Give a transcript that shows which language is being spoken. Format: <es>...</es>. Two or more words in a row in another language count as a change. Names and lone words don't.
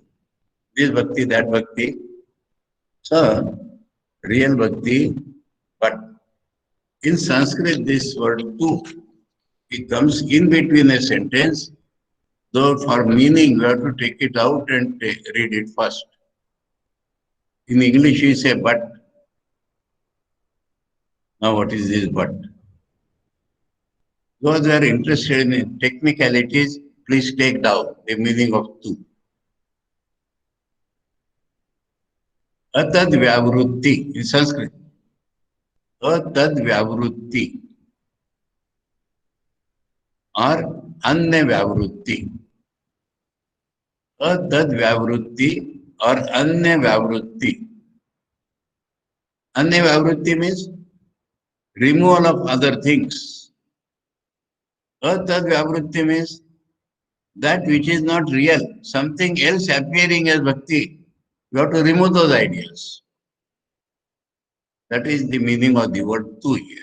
<en>This bhakti, that bhakti. So, real bhakti, but in Sanskrit, this word tu, it comes in between a sentence, though for meaning, we have to take it out and read it first. In English, we say but. Now what is this but? Those who are interested in technicalities, please take down the meaning of tu.</en> <sa>Atad vyavrutti</sa> <en>in Sanskrit.</en> <sa>Atad vyavrutti or anya vyavrutti. Atad vyavrutti or anya vyavrutti. Anya vyavrutti</sa> <en>means removal of other things.</en> <sa>Atad vyavrutti</sa> <en>means that which is not real, something else appearing as bhakti. You have to remove those ideas. That is the meaning of the word tu here.</en>